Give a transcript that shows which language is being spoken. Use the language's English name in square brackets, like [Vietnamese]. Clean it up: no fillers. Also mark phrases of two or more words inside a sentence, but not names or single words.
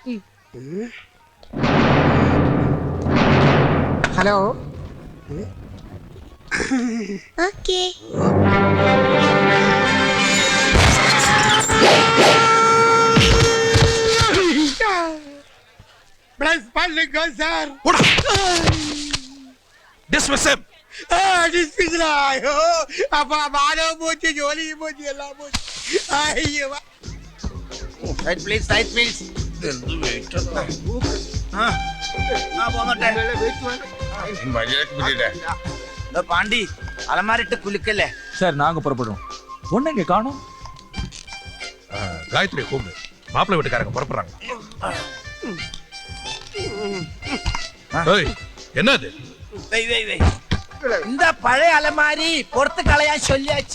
[Tamil] ஹலோ. ஓகே. பிளஸ் பண்ணுங்க சார். [English] Dismiss him. [Tamil] டிஸ்மிஸ்ல. ஐயோ, அப்பா மானவ போச்சு, ஜோலியும் போச்சு, எல்லாம் போச்சு. ஐயோ. [English] right please, right please. [Malayalam] പാണ്ടി അലമാരിട്ട് കുലുക്കല്ലേ. [Tamil] சார் நாங்க புறப்படுறோம். ஒண்ணுங்க காணோம். காயத்ரி கூப்பிடு, மாப்பிள்ளை வீட்டுக்காரங்க புறப்படுறாங்க. என்னது? இந்த பழைய அலமாரி பொறுத்து கலையா சொல்லியாச்சு.